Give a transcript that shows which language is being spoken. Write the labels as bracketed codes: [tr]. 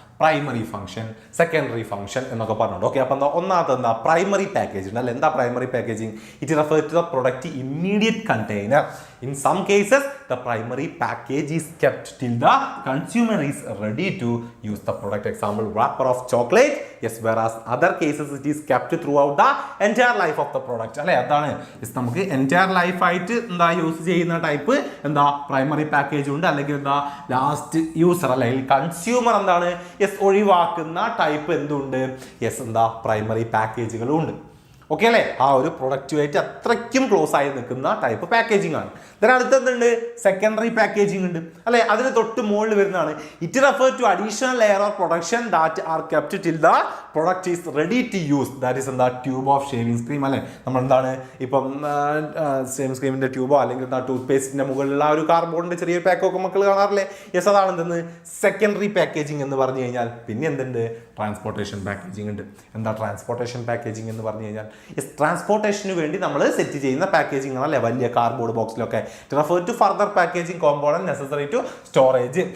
[ml] Primary function, secondary function എന്നൊക്കെ പറഞ്ഞുണ്ട്. Okay, അപ്പം ഒന്നാമത്തെ പ്രൈമറി പാക്കേജിംഗ് അല്ലെ. എന്താ primary packaging? [en] It refer to the product immediate container. In some cases the primary package is kept till the consumer is ready to use the product. Example wrapper of chocolate. Yes, whereas other cases it is kept throughout the entire life of the product അല്ലെ. [ml] അതാണ് നമുക്ക് [en] entire life [ml] ആയിട്ട് എന്താ use ചെയ്യുന്ന type എന്താ? Primary package ഉണ്ട്. അല്ലെങ്കിൽ എന്താ? ലാസ്റ്റ് യൂസർ അല്ലെങ്കിൽ കൺസ്യൂമർ എന്താണ്? യെസ്, ഒഴിവാക്കുന്ന ടൈപ്പ് എന്തുണ്ട്? യെസ്, എന്താ? പ്രൈമറി പാക്കേജുകളും ഉണ്ട്. ഓക്കെ അല്ലേ? ആ ഒരു പ്രൊഡക്റ്റുമായിട്ട് അത്രയ്ക്കും ക്ലോസ് ആയി നിൽക്കുന്ന ടൈപ്പ് പാക്കേജിംഗ് ആണ്. അടുത്തെന്തുണ്ട്? സെക്കൻഡറി പാക്കേജിംഗ് ഉണ്ട് അല്ലെ. അതിന് തൊട്ട് മുകളിൽ വരുന്നതാണ് [en] It refer to additional layer of production that are kept till the product is ready to use. [ml] That is എന്താ? ട്യൂബ് ഓഫ് ഷേവിംഗ് ക്രീം അല്ലെ. നമ്മൾ എന്താണ് ഇപ്പം ഷേവിംഗ് ക്രീമിന്റെ ട്യൂബോ അല്ലെങ്കിൽ എന്താ ടൂത്ത് പേസ്റ്റിന്റെ മുകളിലുള്ള ഒരു കാർബോർഡിന്റെ ചെറിയൊരു പാക്കൊക്കെ മക്കൾ കാണാറില്ലേ? യെസ്, അതാണ് എന്തെന്ന്? സെക്കൻഡറി പാക്കേജിംഗ് എന്ന് പറഞ്ഞു കഴിഞ്ഞാൽ. പിന്നെ എന്തുണ്ട്? ട്രാൻസ്പോർട്ടേഷൻ പാക്കേജിംഗ് ഉണ്ട്. എന്താ ട്രാൻസ്പോർട്ടേഷൻ പാക്കേജിംഗ് എന്ന് പറഞ്ഞു കഴിഞ്ഞാൽ? യെസ്, ട്രാൻസ്പോർട്ടേഷന് വേണ്ടി നമ്മൾ സെറ്റ് ചെയ്യുന്ന പാക്കേജിംഗ് ആണല്ലേ, വലിയ cardboard ബോക്സിലൊക്കെ. [en] refer to further packaging component necessary to storage.